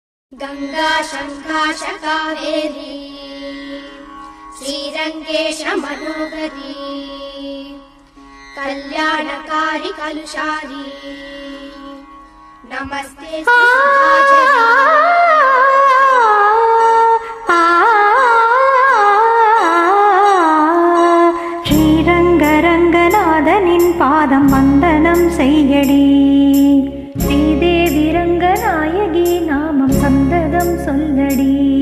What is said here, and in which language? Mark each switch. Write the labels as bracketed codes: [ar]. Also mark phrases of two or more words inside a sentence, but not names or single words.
[sa] गंगा शंकाश कावेरी श्रीरंगेश मनोहरी कल्याणकारी कलुषारी नमस्ते [ta] ஸ்ரீரங்கரங்கநாதனின் பாதம் வந்தனம் செய்யடி ஸ்ரீதேவி ரங்கநாயகி நாமம் சந்ததம் சொல்லடி